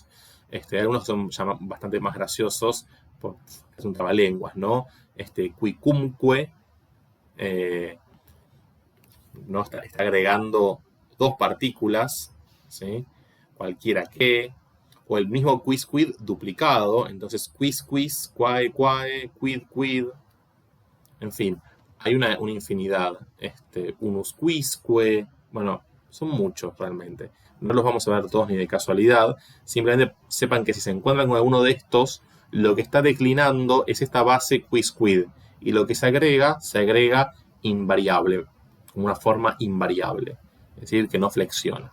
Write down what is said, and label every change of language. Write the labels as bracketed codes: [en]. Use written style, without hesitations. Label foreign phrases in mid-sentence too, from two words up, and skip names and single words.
[es] Algunos son bastante más graciosos, es un trabalenguas, ¿no? Quicumque, ¿no? Está agregando dos partículas, ¿sí? Cualquiera que, o el mismo quid duplicado, entonces [la] quis, quae, quid, [es] en fin, hay una infinidad, [la] unus quisque, [es] bueno, son muchos realmente. No los vamos a ver todos ni de casualidad, simplemente sepan que si se encuentran con alguno de estos, lo que está declinando es esta base quid, y lo que se agrega invariable, como una forma invariable, es decir, que no flexiona.